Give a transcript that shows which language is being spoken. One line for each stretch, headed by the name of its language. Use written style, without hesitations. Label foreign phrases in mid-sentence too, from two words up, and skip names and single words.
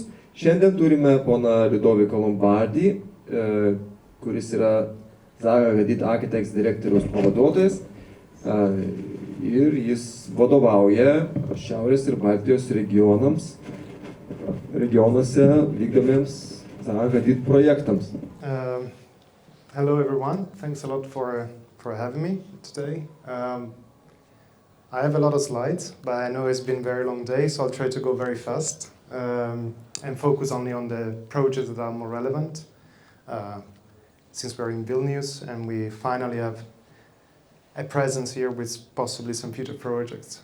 Lithuanian: Šiandien turime poną Ludovico Lombardi, kuris yra ZHA Architects direktoriaus pavaduotojas. Ir jis vadovauja Šiaurės ir Baltijos regionuose vykdomiems ZHA projektams.
English: Hello everyone, thanks a lot for having me today. I have a lot of slides, but I know it's been a very long day, so I'll try to go very fast and focus only on the projects that are more relevant. Since we're in Vilnius and we finally have a presence here with possibly some future projects.